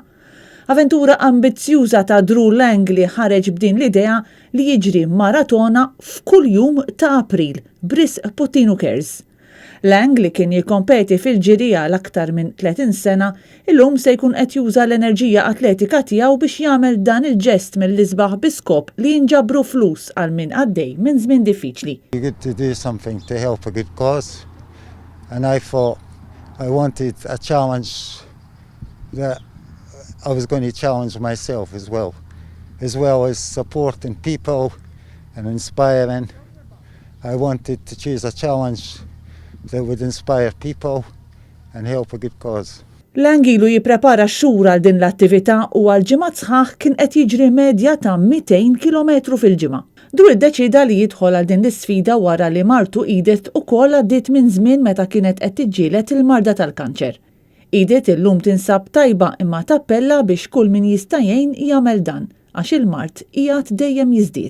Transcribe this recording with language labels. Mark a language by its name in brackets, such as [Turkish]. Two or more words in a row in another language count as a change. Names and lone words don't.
[Maltese] Avventura ambizzjuża ta' Drew Lang li ħareġ b'din l-idea li jiġri maratona f'kull jum ta' April bris Puttinu Cares. Lang li kien jikkompeti fil-ġirija l-aktar minn 30 sena, illum se jkun qed juża l-enerġija atletika tiegħu biex jagħmel dan il-ġest mill-isbaħ biskop li jinġabru flus għal min għaddej minn żmien diffiċli. [English] Good to do something to help a good cause, and I thought I wanted a challenge that I was going to challenge myself as well as supporting people and inspiring. I wanted to choose a challenge that would inspire people and help a good cause. [Maltese] Lang ilu jipprepara xhur għal din l-attività u għal ġimgħat sħaħ kien qed jiġri medja ta' 200 km fil-ġimgħa. Drew iddeċida li jidħol għal din l-isfida wara li martu Edith ukoll għaddiet minn żmien meta kienet qed tiġġieled il-marda tal-kanċer. Edith illum tinsab tajba imma tappella biex kull min jista' jgħin jagħmel dan għax il-mart qiegħed dejjem jiżdied.